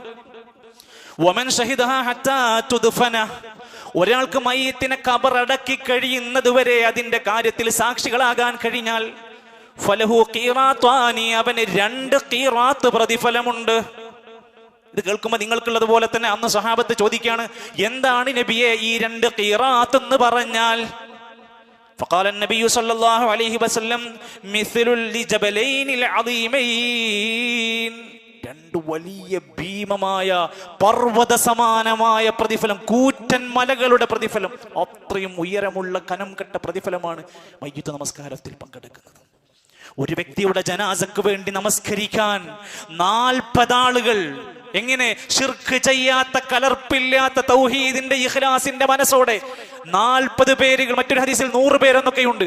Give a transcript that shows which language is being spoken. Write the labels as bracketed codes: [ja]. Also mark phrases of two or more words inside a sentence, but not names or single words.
[ar] ومن شهدها حتى تدفن, [ml] ഒരാൾക്ക് മയ്യിത്തിനെ ഖബറടക്കി കഴിയുന്നത് വരെ അതിന്റെ കാര്യത്തിൽ സാക്ഷികളാകാൻ കഴിഞ്ഞാൽ [ar] فله قيراطان, [ml] അവന് 2 ഖീറാത്ത് പ്രതിഫലമുണ്ട്. ഇത് കേൾക്കുമ്പോൾ നിങ്ങൾക്കുള്ളതുപോലെ തന്നെ അന്ന് സഹാബത്ത് ചോദിക്കാണ്, എന്താണ് നബിയെ ഈ 2 ഖീറാത്ത് എന്ന് പറഞ്ഞാൽ? [ar] فقال النبي صلى الله عليه وسلم مثل الجبلين العظيمين, [ml] 2 വലിയ ഭീമമായ പർവ്വത സമാനമായ പ്രതിഫലം, കൂറ്റൻ മലകളുടെ പ്രതിഫലം, അത്രയും ഉയരമുള്ള കനം കെട്ട പ്രതിഫലമാണ് മയ്യിത്ത് നമസ്കാരത്തിൽ പങ്കെടുക്കുന്നത്. ഒരു വ്യക്തിയുടെ ജനാസക്ക് വേണ്ടി നമസ്കരിക്കാൻ 40 ആളുകൾ, എങ്ങനെ ശിർക്ക് ചെയ്യാത്ത, കലർപ്പില്ലാത്ത തൗഹീദിന്റെ ഇഖ്ലാസിന്റെ മനസ്സോടെ 40 പേരുകൾ, മറ്റൊരു ഹദീസിൽ 100 പേരെന്നൊക്കെയുണ്ട്.